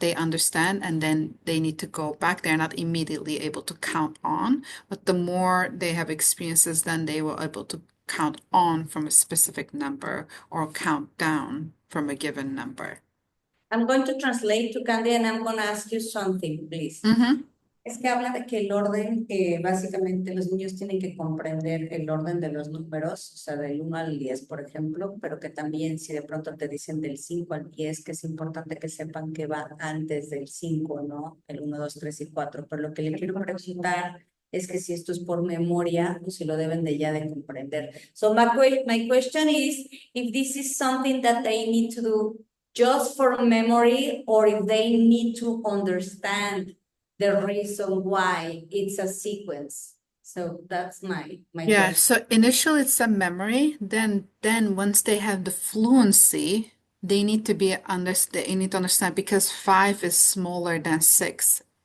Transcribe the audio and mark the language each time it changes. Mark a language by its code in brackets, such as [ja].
[en] They understand and then they need to go back. They're not immediately able to count on, but the more they have experiences, then they will able to count on from a specific number or count down from a given number. I'm going to translate to Candy and I'm going to ask you something, please. Mm-hmm. [es] Es que habla de que el orden, básicamente los niños tienen que comprender el orden de los números, o sea, del 1 al 10, por ejemplo, pero que también si de pronto te dicen del 5 al 10, que es importante que sepan que va antes del 5, ¿no? El 1, 2, 3 y 4. Pero lo que le quiero preguntar es que si esto es por memoria o si lo deben de ya de comprender. [en] So my question is, if this is something that they need to do just for memory or if they need to understand the reason why it's a sequence. So that's my Yeah, question. so initially it's a memory, then once they have the fluency, they need to they need to understand because 5 is smaller than 6.